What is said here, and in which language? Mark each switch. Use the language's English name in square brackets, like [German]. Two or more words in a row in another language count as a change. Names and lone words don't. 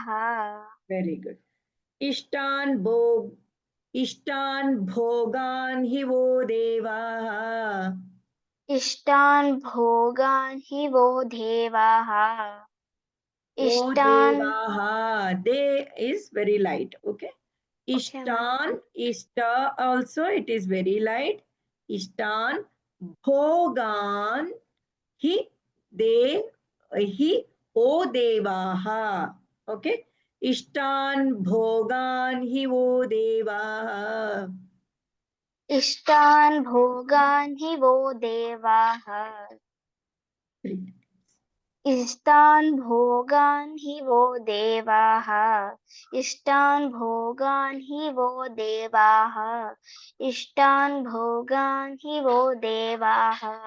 [English] Very good. [Sanskrit] इष्टान् भोगान् हि वो देवाः. इष्टान् भोगान् हि वो देवाः वो इष्टान् देवाः. [English] They is very light. Okay. Okay, ma'am. [Sanskrit] इष्टान्, इष्ट [English] also it is very light. [Sanskrit] इष्टान् भोगान् हि दे हि ओ देवाः. [English] Okay. [Sanskrit] इष्टान् भोगान् हि वो देवाः. इष्टान् भोगान् हि वो देवाः इष्टान् भोगान् हि वो देवाः इष्टान् भोगान् हि वो देवाः इष्टान् भोगान् हि वो देवाः